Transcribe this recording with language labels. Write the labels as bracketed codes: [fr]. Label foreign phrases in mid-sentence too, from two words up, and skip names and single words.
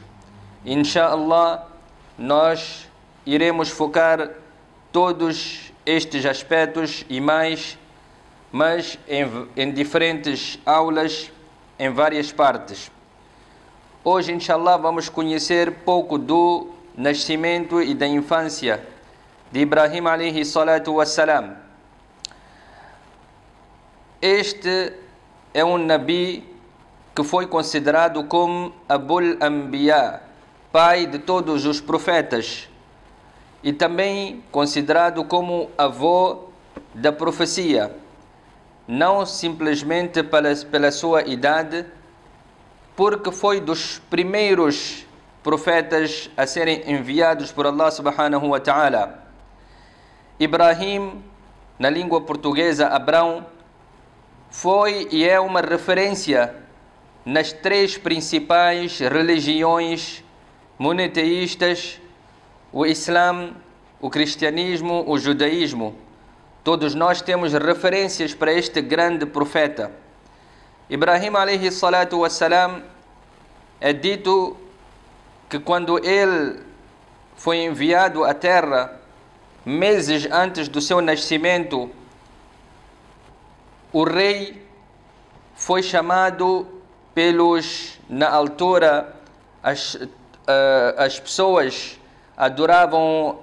[pt] Inshallah, nós iremos focar todos estes aspectos e mais, mas em diferentes aulas, em várias partes. Hoje, inshallah, vamos conhecer pouco do nascimento e da infância de Ibrahim [ar] عليه الصلاة والسلام. [pt] Este é um Nabi que foi considerado como [ar] أبو الأنبياء, [pt] pai de todos os profetas, e também considerado como avô da profecia, não simplesmente pela sua idade, porque foi dos primeiros profetas a serem enviados por Allah [ar] سبحانه وتعالى. [pt] Ibrahim, na língua portuguesa, Abrão, foi e é uma referência nas três principais religiões monoteístas: o Islã, o cristianismo, o judaísmo. Todos nós temos referências para este grande profeta. [ar] Ibrahim عليه الصلاة والسلام, [pt] é dito que quando ele foi enviado à terra, meses antes do seu nascimento, o rei foi chamado pelos, na altura, as pessoas adoravam